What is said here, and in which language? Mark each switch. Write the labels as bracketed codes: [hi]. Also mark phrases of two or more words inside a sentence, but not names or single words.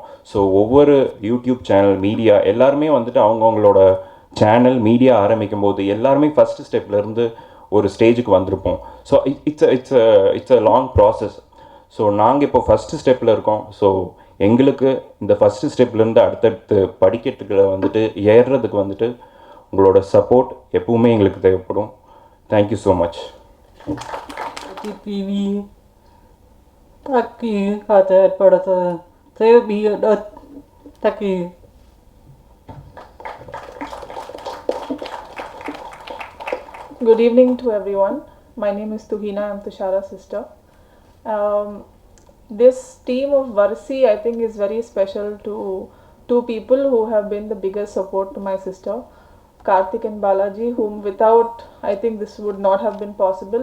[ta] ஸோ ஒவ்வொரு [en] YouTube channel media [ta] எல்லாருமே வந்துட்டு அவங்கவுங்களோட [en] channel media [ta] ஆரம்பிக்கும் போது எல்லாருமே [en] first step [ta] ஒரு ஸ்டேஜுக்கு வந்திருப்போம். [en] So it's a long process. [ta] ஸோ நாங்கள் இப்போ [en] first step [ta] இருக்கோம். ஸோ எங்களுக்கு இந்த [en] first step [ta] அடுத்தடுத்து படிக்கட்டுகளை வந்துட்டு ஏறுறதுக்கு வந்துட்டு உங்களோட சப்போர்ட் எப்பவுமே எங்களுக்கு தேவைப்படும். [en] Thank you so much. TV Taki kata pada saya biar taki. Good evening to everyone. My name is Tuhina. I'm Tushara's sister. This team of Varsi, I think, is very special to two people who have been the biggest support to my sister, Karthik and Balaji, whom without, I think this would not have been possible.